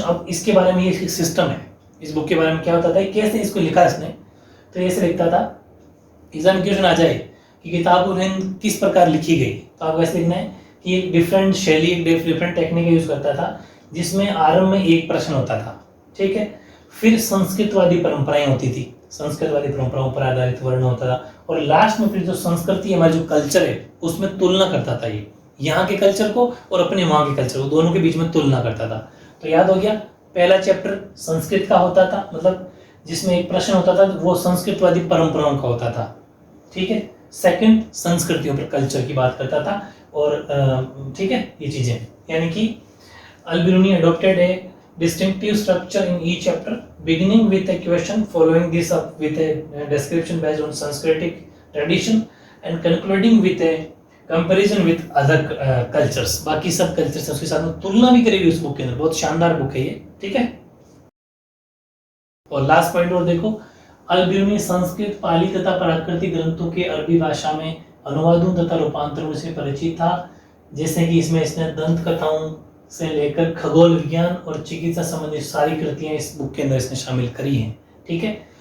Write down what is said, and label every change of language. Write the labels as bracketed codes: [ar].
[hi] अब इसके बारे में ये सिस्टम है, इस बुक के बारे में क्या होता था, कैसे इसको लिखा इसने, तो ऐसे लिखता था, एग्जाम क्वेश्चन आ जाए कि किताब उल हिंद किस प्रकार लिखी गई, तो आपको ऐसे लिखना है कि एक डिफरेंट शैली, एक डिफरेंट टेक्निक यूज करता था, जिसमें आरंभ में एक प्रश्न होता था, ठीक है, फिर संस्कृतवादी परंपराएं होती थी, संस्कृतवादी परंपराओं पर आधारित वर्ण होता था, और लास्ट में फिर जो संस्कृति हमारा जो कल्चर है उसमें तुलना करता था, ये यहाँ के कल्चर को और अपने वहां के कल्चर को, दोनों के बीच में तुलना करता था। तो याद हो गया, पहला चैप्टर संस्कृत का होता था, मतलब जिसमें एक प्रश्न होता था, वो संस्कृतवादी परंपराओं का होता था, ठीक है। सेकंड संस्कृतियों पर, कल्चर की बात करता था, और ठीक है, ये चीजें, यानी कि [en] Al Biruni adopted a distinctive structure in each chapter, beginning with a question, following this up with a description based on Sanskritic tradition, and concluding with a comparison with other cultures। [hi] बाकी सब कल्चर्स उसके साथ में तुलना भी करेगी उस बुक के अंदर, बहुत शानदार बुक है ये, ठीक है। और लास्ट पॉइंट और देखो, अल बिरूनी संस्कृत, पाली तथा प्राकृतिक ग्रंथों के अरबी भाषा में अनुवादों तथा रूपांतरों से परिचित था, जैसे कि इसमें इसने दंत कथाओं से लेकर खगोल विज्ञान और चिकित्सा संबंधी सारी कृतियां इस बुक के अंदर इसने शामिल करी हैं, ठीक है।